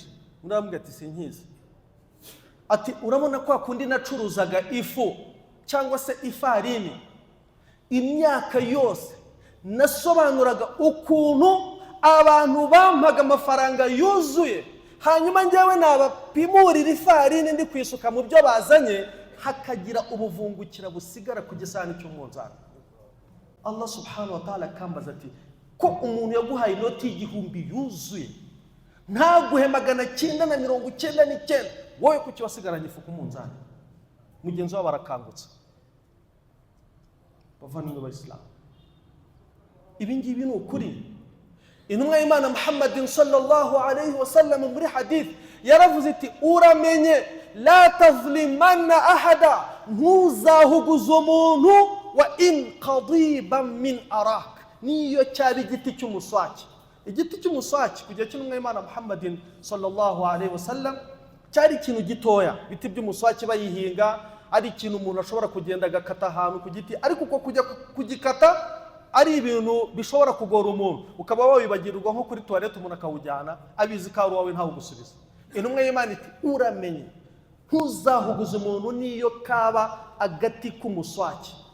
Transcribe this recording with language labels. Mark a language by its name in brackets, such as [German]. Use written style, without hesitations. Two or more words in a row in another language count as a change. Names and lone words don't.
[Kinyarwanda] Undi aramubwira ati sinkizi. Ati urabona kwa kundi nacuruzaga ifu cyangwa se ifarini, imyaka yose nasobanuraga ukuntu abantu bampaga amafaranga yuzuye, hanyuma njyewe nabapimurira ifarini ndi kwisuka mu byo bazanye, hakagira ubuvungukira busigara ku gisahani cy'umunzani. [Arabic] الله سبحانه وتعالى [Kinyarwanda] akambaza ati ko umuntu yaguhaye inoti y'igihumbi yuzuye ntaguhe 999, wowe kuki wasigaranye ifu ku munzani? Mugenzi we barakangutse. Bavandimwe b'Islam, ibi ngibi ni ukuri. Intumwa y'Imana Muhammadin [Arabic] صلى الله عليه وسلم [Kinyarwanda] muri hadith yaravuze iti uramenye [Arabic] لا تظلمن أحدا, [Kinyarwanda] ntuzahuguza umuntu wa [Arabic] إن قضيبا من أراك, [Kinyarwanda] niyo cyari igiti cy'umuswaki. Igiti cy'umuswaki kujya cy'intumwa y'Imana Muhammadin [Arabic] صلى الله عليه وسلم [Kinyarwanda] cyari ikintu gitoya. Biti by'umuswaki bayihinga ari ikintu umuntu ashobora kugenda agakata ahantu ku giti, ariko uko kujya kugikata ari ibintu bishobora kugora umuntu, ukaba wabibagirwa nko kuri toilette umuntu akawujyana abizi ko ari wawe ntawe gusubiza. Intumwa y'Imana iti uramenye ntuzahuguze umuntu niyo kaba agati k'umuswaki.